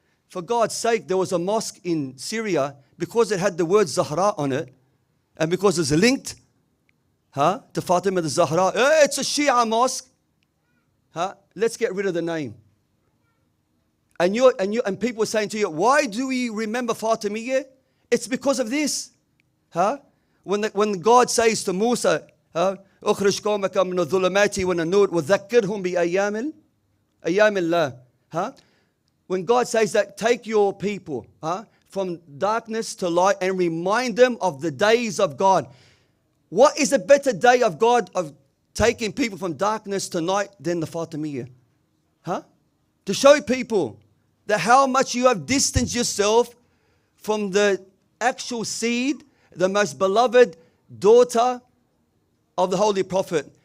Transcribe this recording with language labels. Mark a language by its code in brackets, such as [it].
[en] For God's sake, there was a mosque in Syria, because it had the word Zahra on it, and because it's linked to Fatima Al-Zahra. It's a Shia mosque. Let's get rid of the name. And people are saying to you, why do we remember Fatimiyya? It's because of this. When God says to Musa, [ar] أخرج قومك من الظلمات والنور وذكرهم بأيام الله. [en] When God says that, take your people from darkness to light and remind them of the days of God. What is a better day of God, of taking people from darkness to night, than the Fatimiyya? To show people that how much you have distanced yourself from the actual seed, the most beloved daughter of the Holy Prophet.